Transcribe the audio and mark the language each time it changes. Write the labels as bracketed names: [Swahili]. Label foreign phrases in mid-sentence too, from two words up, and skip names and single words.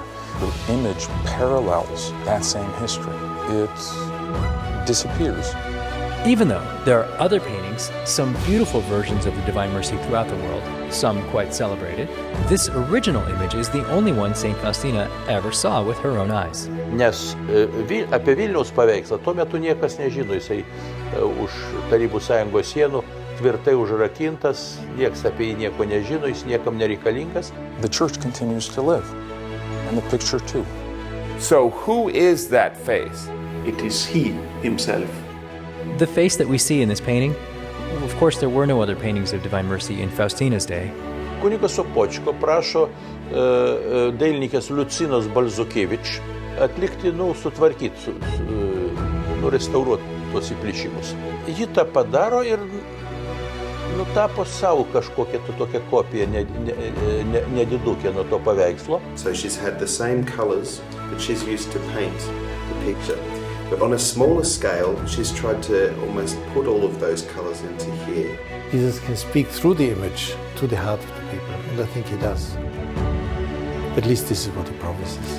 [English] The image parallels that same history. It disappears. Even though there are other paintings, some beautiful versions of the Divine Mercy throughout the world, some quite celebrated, this original image is the only one St. Faustina ever saw with her own eyes. [Lithuanian] Nes apie Vilniaus paveikslą tuo metu niekas nežino, jisai už Tarybų Sąjungos sienų tvirtai užrakintas, niekas apie jį nieko nežino, jis niekam nereikalingas. [English] The church continues to live, and the picture too. So who is that face? It is he himself. The face that we see in this painting, of course there were no other paintings of Divine Mercy in Faustina's day. [Lithuanian] Kunigas Sopoćko prašo dailininkės Liucinos Balzukevič atlikti, sutvarkyti, restauruoti tuos įplyšimus. Ji tą padaro ir nutapo savo kažkokią tokią kopiją nedidukę nuo to paveikslo. [English] So she's had the same colors that she's used to paint the picture. But on a smaller scale, she's tried to almost put all of those colors into here. Jesus can speak through the image to the heart of the people, and I think He does. At least this is what He promises.